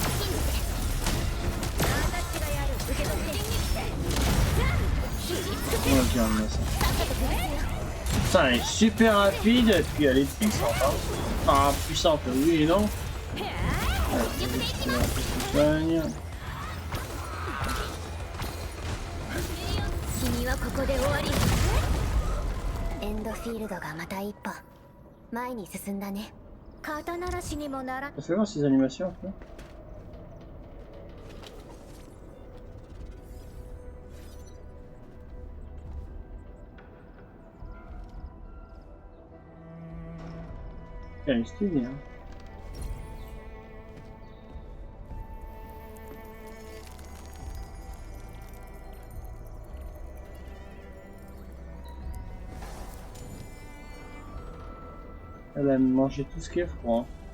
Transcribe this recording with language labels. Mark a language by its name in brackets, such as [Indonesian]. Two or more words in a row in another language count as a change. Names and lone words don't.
[French] On va dire ça. Ça elle est super rapide et puis elle est puissante. Hein. Enfin puissante oui et non. Ouais, [Japanese] 君はここで終わり。エンドフィールドがまた一歩前に進んだね。肩慣らしにもなら。 [French] Fais voir ces animations un peu. Elle est stylée, hein. Elle a mangé tout ce qui est froid.